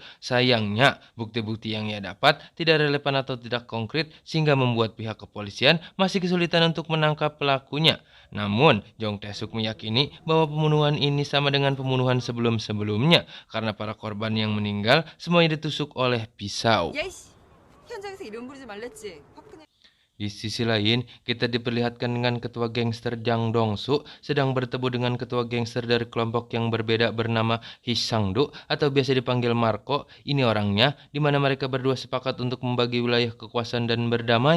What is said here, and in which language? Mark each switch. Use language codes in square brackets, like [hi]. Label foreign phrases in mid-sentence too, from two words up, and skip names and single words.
[id] Sayangnya, bukti-bukti yang ia dapat tidak relevan atau tidak konkret sehingga membuat pihak kepolisian masih kesulitan untuk menangkap pelakunya. Namun, Jong Tae-suk meyakini bahwa pembunuhan ini sama dengan pembunuhan sebelum-sebelumnya karena para korban yang meninggal semuanya ditusuk oleh pisau. [ko] 현장에서 이름 부르지 말랬지. 화끈해. [id] Di sisi lain, kita diperlihatkan dengan ketua gangster Jang Dong-soo sedang bertemu dengan ketua gangster dari kelompok yang berbeda bernama Hee Sang-do atau biasa dipanggil Marco. Ini orangnya, di mana mereka berdua sepakat untuk membagi wilayah kekuasaan dan berdamai.